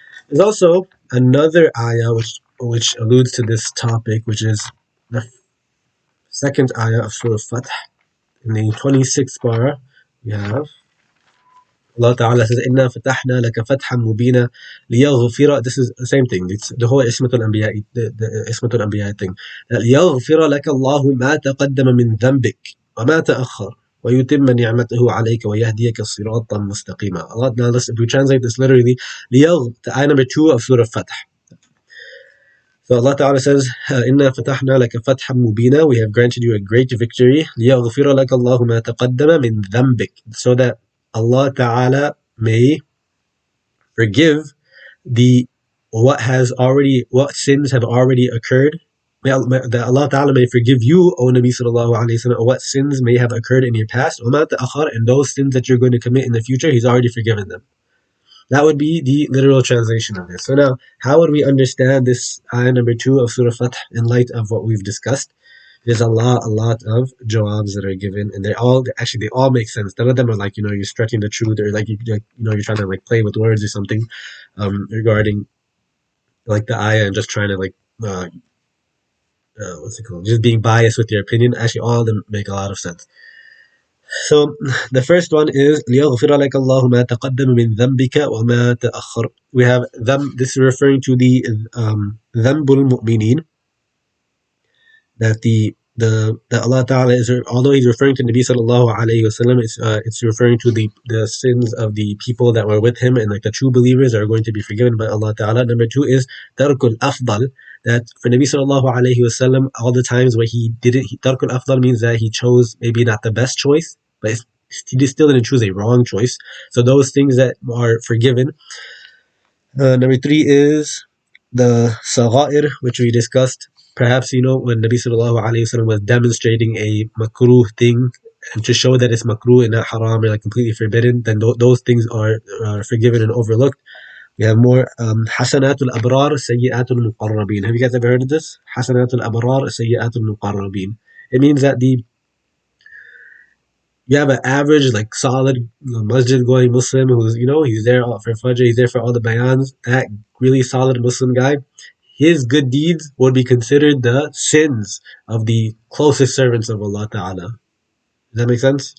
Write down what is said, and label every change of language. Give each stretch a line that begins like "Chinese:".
English: There's also another ayah which alludes to this topic, which is the second ayah of Surah Fath in the 26th parah. We have Allah Ta'ala says,
Arabic: "Inna fatahna laka fathan mubina liyaghfira."
English: This is the same thing. It's the whole Ismatul Anbiya, the Ismatul Anbiya thing.
Arabic: ليغفر لك الله ما تقدم من ذنبك وما تأخر ويتم نعمته عليك ويهديك صراطا مستقيما.
English: Allah, now listen, if we translate this literally, the ayah number 2 of Surah Fath. So Allah Ta'ala says,
Arabic: "Inna fatahna laka fathan mubina."
English: We have granted you a great victory.
Arabic: ليغفر لك الله ما تقدم من ذنبك.
English: So that Allah Ta'ala may forgive the what sins have already occurred. That Allah Ta'ala may forgive you, O Nabi Sallallahu Alaihi Wasallam, what sins may have occurred in your past, and those sins that you're going to commit in the future, He's already forgiven them. That would be the literal translation of this. So now, how would we understand this ayah number 2 of Surah Fath in light of what we've discussed? There's a lot of jawabs that are given, and they all make sense. None of them are like you're stretching the truth, or like you're trying to like play with words or something regarding like the ayah and just trying to like what's it called? Just being biased with your opinion. Actually, all of them make a lot of sense. So the first one is
Arabic: ليغفر لك الله ما تقدم من ذنبك وما تأخر.
English: We have them. This is referring to the
Arabic: ذنب المؤمنين,
English: that that Allah Ta'ala is, although He's referring to Nabi Sallallahu Alaihi Wasallam, it's referring to the sins of the people that were with him, and like the true believers are going to be forgiven by Allah Ta'ala. Number 2 is Tarkul Afdal, that for Nabi Sallallahu Alaihi Wasallam, all the times where he did it, Tarkul Afdal means that he chose maybe not the best choice, but he still didn't choose a wrong choice. So those things that are forgiven. Number 3 is the Saghair, which we discussed. Perhaps, when Nabi Sallallahu Alaihi Wasallam was demonstrating a makruh thing, and to show that it's makruh and not haram or like completely forbidden, then those things are forgiven and overlooked. We have more
Arabic: حسنات الأبرار سيئات المقربين.
English: Have you guys ever heard of this?
Arabic: حسنات الأبرار سيئات المقربين.
English: It means that the you have an average, like solid masjid going Muslim who's, he's there for Fajr, he's there for all the bayans. That really solid Muslim guy, his good deeds would be considered the sins of the closest servants of Allah Ta'ala. Does that make sense?